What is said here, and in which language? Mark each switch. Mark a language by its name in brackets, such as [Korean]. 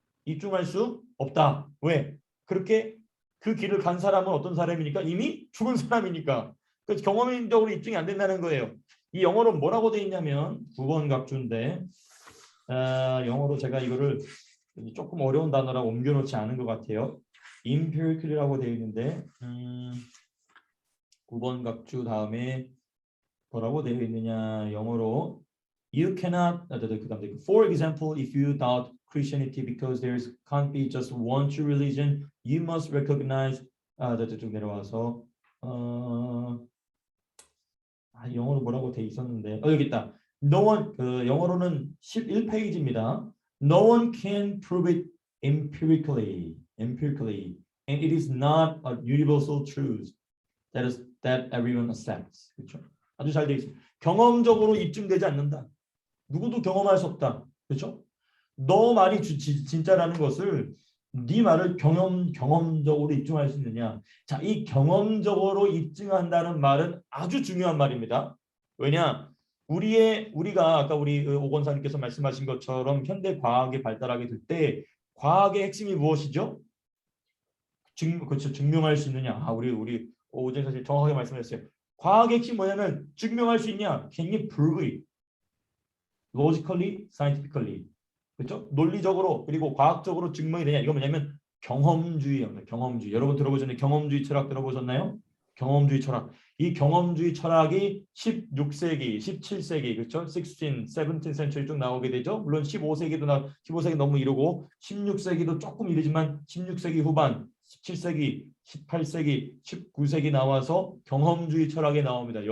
[Korean] 입증할 수 없다. 왜? 그렇게 그 길을 간 사람은 어떤 사람이니까? 이미 죽은 사람이니까. 그래서 경험적으로 입증이 안 된다는 거예요. 이 영어로 뭐라고 돼 있냐면 9번 각주인데 영어로 제가 이거를 조금 어려운 단어라고 옮겨놓지 않은 것 같아요. empirical이라고 되어 있는데 9번 각주 다음에 뭐라고 되어 있느냐 영어로 [English] You cannot for example if you doubt Christianity because there can't be just one true religion you must recognize [Korean] 쭉 내려와서 영어로 뭐라고 돼 있었는데 여기 있다. [English] No one [Korean] 영어로는 11페이지입니다. [English] No one can prove it empirically and it is not a universal truth that everyone accepts. [Korean] 그렇죠? 아주 잘 되어 있습니다. 경험적으로 입증되지 않는다. 누구도 경험할 수 없다. 그렇죠? 너 말이 진짜라는 것을 네 말을 경험적으로 입증할 수 있느냐? 자, 이 경험적으로 입증한다는 말은 아주 중요한 말입니다. 왜냐? 우리가 아까 우리 오건사님께서 말씀하신 것처럼 현대 과학이 발달하게 될 때 과학의 핵심이 무엇이죠? 그렇죠. 증명할 수 있느냐? 우리 오전 사실 정확하게 말씀하셨어요. 과학의 핵심이 뭐냐면 증명할 수 있냐? [English] Can you prove it? Logically, scientifically. [Korean] 그렇죠? 논리적으로 그리고 과학적으로 증명이 되냐? 이거 뭐냐면 경험주의예요. 경험주의. 여러분 들어보셨나요? 경험주의 철학 들어보셨나요? 경험주의 철학. 이 경험주의 철학이 16세기, 17세기, 그렇죠? [English] 16, 17 century [Korean] 쭉 나오게 되죠. 물론 15세기 너무 이르고 16세기도 조금 이르지만 16세기 후반, 17세기, 18세기, 19세기 나와서 경험주의 철학에 나옵니다.